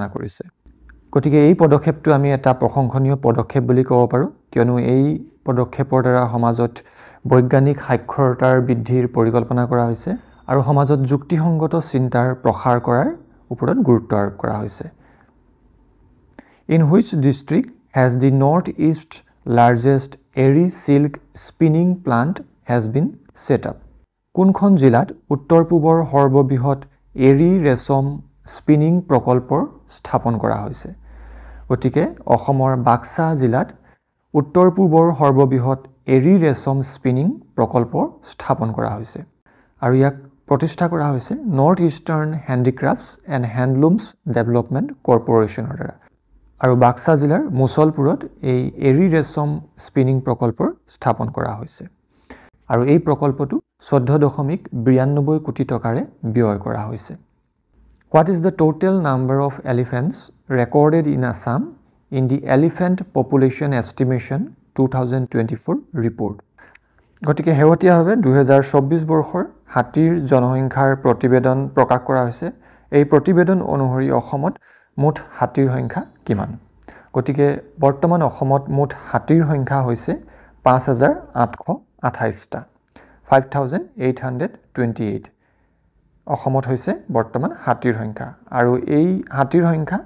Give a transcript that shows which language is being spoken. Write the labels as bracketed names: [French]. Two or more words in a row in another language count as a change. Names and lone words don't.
[Assamese] কৰিছে গতিকে এই পদক্ষেপটো আমি এটা প্ৰশংসনীয় পদক্ষেপ বুলি ক'ব পাৰোঁ কিয়নো এই পদক্ষেপৰ দ্বাৰা সমাজত বৈজ্ঞানিক সাক্ষৰতাৰ বৃদ্ধিৰ পৰিকল্পনা কৰা হৈছে আৰু সমাজত যুক্তিসংগত চিন্তাৰ প্ৰসাৰ কৰাৰ ওপৰত গুৰুত্ব আৰোপ কৰা হৈছে [English] In which district has the northeast largest airy silk spinning plant has been set up? [Assamese] কোনখন জিলাত উত্তৰ পূবৰ সৰ্ববৃহৎ এৰী ৰেচম স্পিনিং প্ৰকল্পৰ স্থাপন কৰা হৈছে গতিকে অসমৰ বাক্সা জিলাত উত্তৰ পূবৰ সৰ্ববৃহৎ এৰী ৰেচম স্পিনিং প্ৰকল্প স্থাপন কৰা হৈছে আৰু ইয়াক প্ৰতিষ্ঠা কৰা হৈছে নৰ্থ ইষ্টাৰ্ণ হেণ্ডিক্ৰাফ্টছ এণ্ড হেণ্ডলুমছ ডেভেলপমেণ্ট কৰ্পোৰেশ্যনৰ দ্বাৰা আৰু বাক্সা জিলাৰ মুছলপুৰত এই এৰী ৰেচম স্পিনিং প্ৰকল্পৰ স্থাপন কৰা হৈছে আৰু এই প্ৰকল্পটো 14.92 কোটি টকাৰে ব্যয় কৰা হৈছে [English] What is the total number of elephants recorded in Assam in the Elephant Population Estimation 2024 report? [Assamese] গতিকে হেৱতীয়াভাৱে 2024 বৰ্ষৰ হাতীৰ জনসংখ্যাৰ প্ৰতিবেদন প্ৰকাশ কৰা হৈছে এই প্ৰতিবেদন অনুসৰি অসমত মুঠ হাতীৰ সংখ্যা কিমান গতিকে বৰ্তমান অসমত মুঠ হাতীৰ সংখ্যা হৈছে 5828 টা 5828 অসমত হৈছে বৰ্তমান হাতীৰ সংখ্যা আৰু এই হাতীৰ সংখ্যা